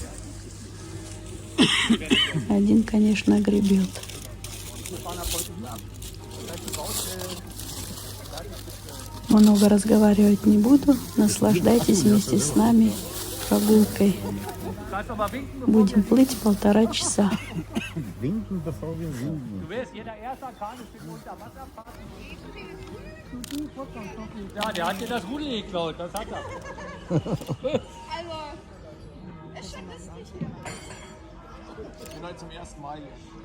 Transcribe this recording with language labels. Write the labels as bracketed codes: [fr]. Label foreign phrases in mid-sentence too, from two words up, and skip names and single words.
[ru] Один, конечно, гребет. Много разговаривать не буду. Наслаждайтесь вместе с нами прогулкой. Будем плыть 1,5 часа. [de] Ja, der hat dir das Rudel geklaut, das hat er. Also, ist schon lustig hier. Ich bin heute zum ersten Mal hier.